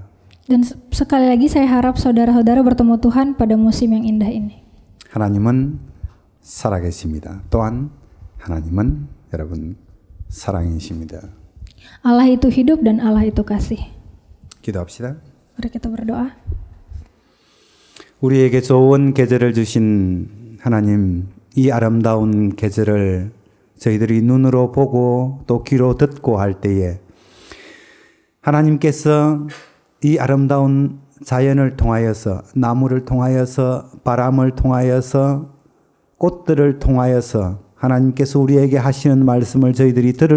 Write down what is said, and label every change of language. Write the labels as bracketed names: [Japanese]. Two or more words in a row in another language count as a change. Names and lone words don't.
[Indonesian] Dan sekali lagi saya harap saudara-saudara bertemu Tuhan pada musim yang indah ini. [Korean] 하나님은 살아계십니다. 또한 하나님은 여러분 사랑이십니다. [Indonesian] Allah itu hidup dan Allah itu kasih. [Korean] 기도합시다. [Indonesian] Mari kita berdoa. [Korean] 우리에게 좋은 계절을 주신 하나님, 이 아름다운 계절을 저희들이 눈으로 보고 또 귀로 듣고 할 때에 하나님께서 이 아름다운 자연을 통하여서, 나무를 통하여서, 바람을 통하여서, 꽃들을 통하여서 하나님께서 우리에게 하시는 말씀을 저희들이 들을